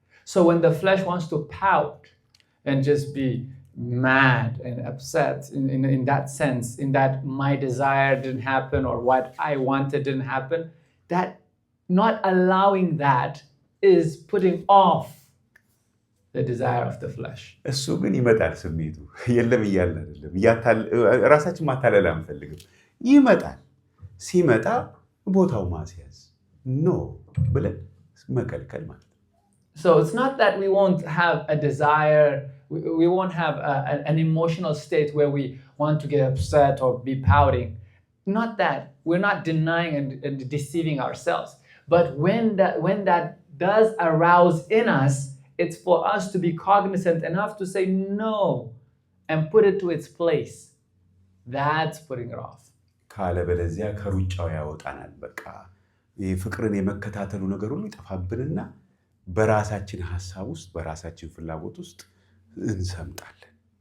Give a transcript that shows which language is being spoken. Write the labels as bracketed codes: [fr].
[en] So when the flesh wants to pout and just be mad and upset in that sense, in that my desire didn't happen or what I wanted didn't happen, that not allowing that is putting off the desire of the flesh. [am] እሱ ግን ይመጣል። ስሜቱ የለም እያልን አይደለም። ራሳችን ማታለል አንፈልግም። ይመጣል። ሲመጣ ቦታው ማስያዝ ነው ብለን መከልከል ማለት ነው። [en] So it's not that we won't have a desire, we won't have an emotional state where we want to get upset or be pouting. Not that. We're not denying and deceiving ourselves. But when that does arouse in us, it's for us to be cognizant enough to say no and put it to its place. That's putting it off. [am] ካለበለዚያ ከሩጫው ያወጣናል። በቃ ፍቅርን የመከታተሉ ነገር ሁሉ ይጠፋብንና በራሳችን ሐሳብ ውስጥ በራሳችን ፍላጎት ውስጥ እንሰምጣለን።